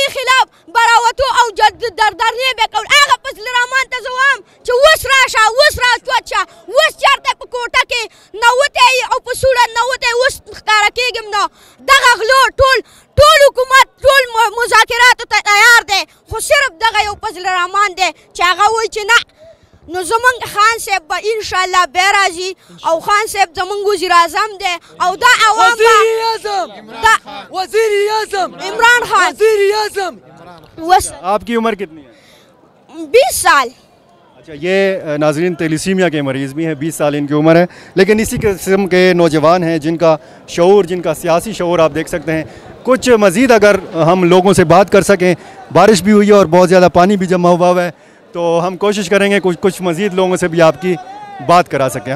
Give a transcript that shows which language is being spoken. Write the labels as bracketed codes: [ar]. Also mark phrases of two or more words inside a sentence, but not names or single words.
[ps] خلاف به راوتو او دردرنې به کول هغه فضل الرحمن ته زه وایم چې اوس راشه اوس راچوت شه اوس چېرته په کوټه کې نوتی او په سوړه نوتی اوس ښکاره کېږم نو دغه غلو ټول حکومت ټول مذاکراتو ته تیار دی خو صرف دغه یو فضل الرحمن دی چې هغه وایي چې نه نو زمونږ خان صاحب به انشاءالله بیا راځي او خان صاحب زمونږ وزیر اعظم دی او دا عوام وزیر اعظم عمران خان وزیر اعظم [ur] آپ کی عمر کتنی ہے? 20 سال. اچھا، یہ ناظرین تھیلیسیمیا کے مریض بھی ہیں، 20 سال ان کی عمر ہے، لیکن اسی قسم کے نوجوان ہیں جن کا شعور، جن کا سیاسی شعور آپ دیکھ سکتے ہیں. کچھ مزید اگر ہم لوگوں سے بات کر سکیں، بارش بھی ہوئی ہے اور بہت زیادہ پانی بھی جمع ہوا ہے، تو ہم کوشش کریں گے کچھ مزید لوگوں سے بھی آپ کی بات کرا سکیں.